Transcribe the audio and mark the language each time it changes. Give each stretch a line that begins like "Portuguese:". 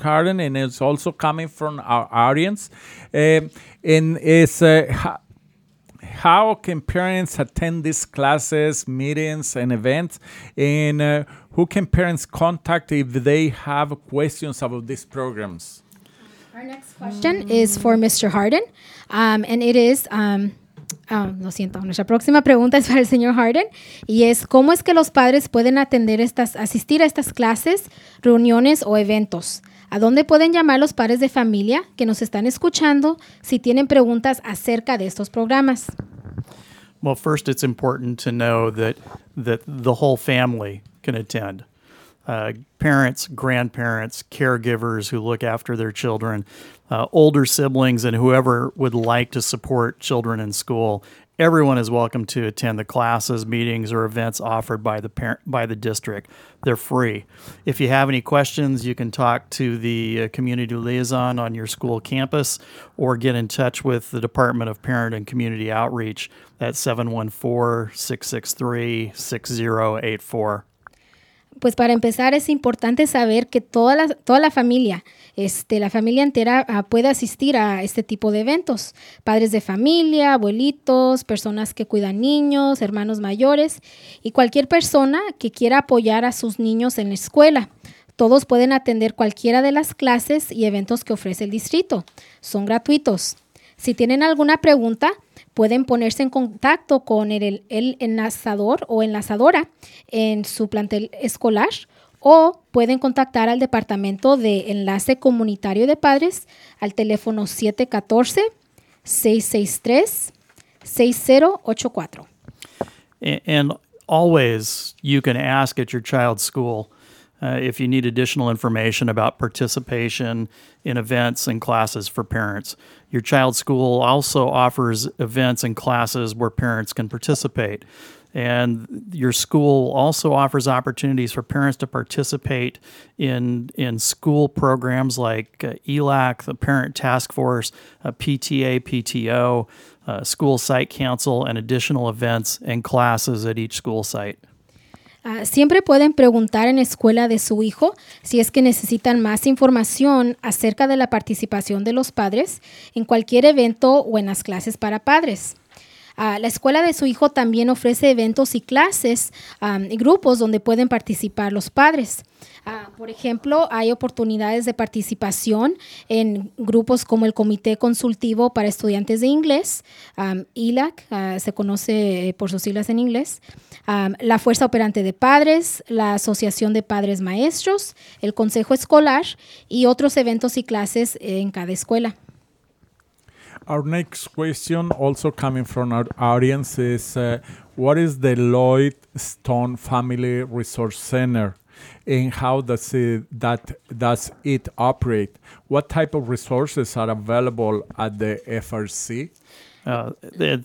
English: Harden, and it's also coming from our audience. How can parents attend these classes, meetings, and events? And who can parents contact if they have questions about these programs? Our next question is for Mr. Harden, and it is...
Spanish: lo siento, nuestra próxima pregunta es para el señor Harden y es ¿cómo es que los padres pueden asistir a estas clases, reuniones o eventos? ¿A dónde pueden llamar los padres de familia que nos están escuchando si tienen preguntas acerca de estos programas?
English: Well, first it's important to know that the whole family can attend. Parents, grandparents, caregivers who look after their children, older siblings, and whoever would like to support children in school. Everyone is welcome to attend the classes, meetings, or events offered by the district. They're free. If you have any questions, you can talk to the community liaison on your school campus or get in touch with the Department of Parent and Community Outreach at 714-663-6084.
Spanish: Pues para empezar es importante saber que toda la familia, la familia entera puede asistir a este tipo de eventos. Padres de familia, abuelitos, personas que cuidan niños, hermanos mayores y cualquier persona que quiera apoyar a sus niños en la escuela. Todos pueden atender cualquiera de las clases y eventos que ofrece el distrito. Son gratuitos. Si tienen alguna pregunta, pueden ponerse en contacto con el enlazador o enlazadora en su plantel escolar o pueden contactar al Departamento de Enlace Comunitario de Padres al teléfono 714-663-6084.
English: And always you can ask at your child's school if you need additional information about participation in events and classes for parents. Your child's school also offers events and classes where parents can participate. And your school also offers opportunities for parents to participate in school programs like ELAC, the Parent Task Force, PTA, PTO, School Site Council, and additional events and classes at each school site.
Spanish: Siempre pueden preguntar en escuela de su hijo si es que necesitan más información acerca de la participación de los padres en cualquier evento o en las clases para padres. La escuela de su hijo también ofrece eventos y clases y grupos donde pueden participar los padres. Por ejemplo, hay oportunidades de participación en grupos como el Comité Consultivo para Estudiantes de Inglés, ELAC, se conoce por sus siglas en inglés, la Fuerza Operante de Padres, la Asociación de Padres Maestros, el Consejo Escolar y otros eventos y clases en cada escuela.
English: Our next question, also coming from our audience, is what is the Lloyd Stone Family Resource Center and how does it operate? What type of resources are available at the FRC?